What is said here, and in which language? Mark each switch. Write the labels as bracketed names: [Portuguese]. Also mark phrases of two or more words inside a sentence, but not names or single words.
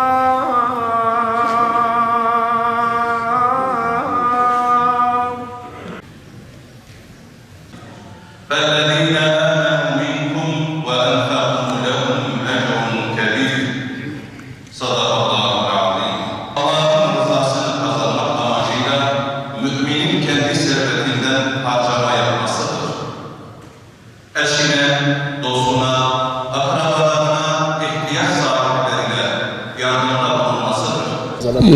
[Arabic] فالذين آمنوا منكم وأنفقوا لهم أجر كبير صدق الله العظيم. [Turkish] Allah'ın rızasını kazanmak amacıyla müminin kendi servetinden harcama yapmasıdır. Eşine, dostuna, akrabalarına, ihtiyaç sahiplerine yardımda bulunmasıdır.